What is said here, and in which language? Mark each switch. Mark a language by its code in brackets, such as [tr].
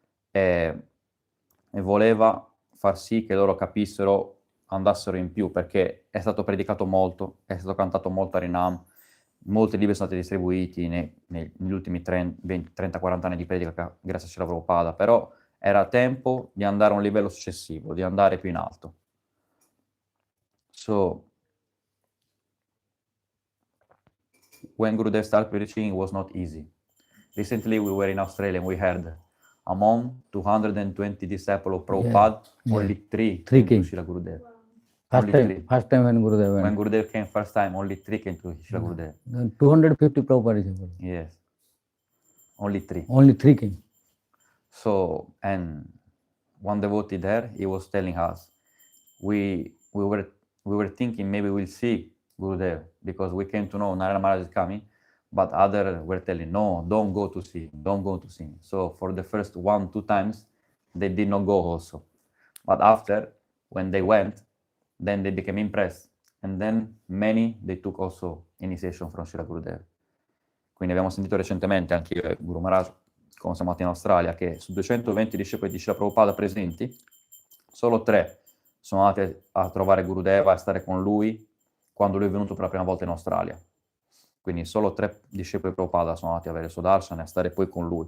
[it] E voleva far sì che loro capissero, andassero in più, perché è stato predicato molto, è stato cantato molto Harinam, molti libri sono stati distribuiti negli ultimi 30-40 anni di predica grazie a Srila Prabhupada, però era tempo di andare a un livello successivo, di andare più in alto. [en] So, when Gurudev started preaching, it was not easy. Recently we were in Australia and we heard among 220 disciples of Prabhupada, only 3 came to Srila Gurudev. First time when Gurudev went. When Gurudev came first time, only 3 came to Srila Gurudev. 250 Prabhupada disciples. Yes. Only 3. Only 3 came. So, and one devotee there, he was telling us, we were thinking maybe we'll see Gurudev, because we came to know Narayana Maharaj is coming, but others were telling, no, don't go to see him, don't go to see him. So for the first 1-2 times, they did not go also. But after, when they went, then they became impressed. And then many, they took also initiation from Srila Gurudev. [it] Quindi abbiamo sentito recentemente, anche io e Guru Maharaj, quando siamo andati in Australia, che su 220 discepoli di Srila Prabhupada presenti, solo 3 sono andati a trovare Gurudeva e a stare con lui quando lui è venuto per la prima volta in Australia. Quindi solo 3 discepoli di Prabhupada sono andati a avere Sudarshan e a stare poi con lui.